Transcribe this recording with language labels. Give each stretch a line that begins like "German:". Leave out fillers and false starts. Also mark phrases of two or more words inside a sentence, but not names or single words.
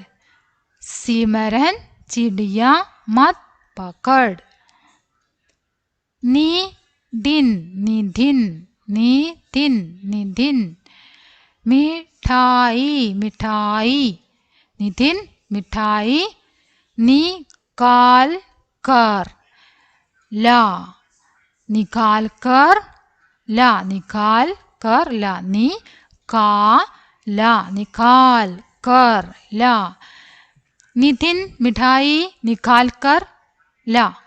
Hindi: सिमरन चिड़िया मत पकड़. നിധിൻ നിധിൻ നിധിൻ നിധിൻ. मिठाई मिठाई. नितिन मिठाई. निकाल कर ला निकाल कर ला निकाल कर ला निकाल कर ला. नितिन मिठाई निकाल कर ला.